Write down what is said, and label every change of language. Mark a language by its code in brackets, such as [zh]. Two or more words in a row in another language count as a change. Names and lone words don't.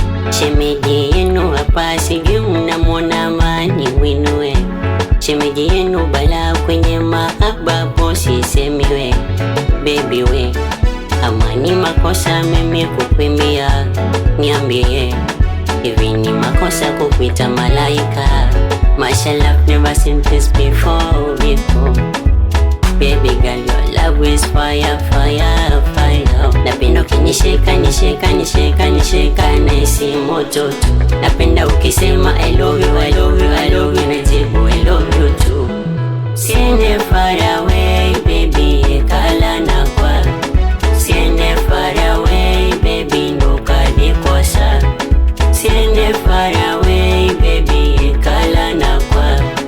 [sw] Shemeji yenu hapa sijui mnamwona Amani Winue. Shemeji yenu bala kwenye mahaba, bosi semi we. Baby we, Amani makosa mimi kukwimia, niambie. Hivi ni makosa kukuita malaika? Mashallah, [en] never seen this before, before. Baby girl, your love is fire, fire, fire. [sw] Napenda ukinishika, nishika, nishika, nishika, nahisi moto tu. Napenda ukisema, [en] "I love you, I love you, I love you," najibu, "I love you too." [sw] Siende [en] far away, baby, [sw] kala na kwa. Siende [en] far away, baby, [sw] ndo kanikosa. Siende [en] far away, baby, [sw] kala na kwa.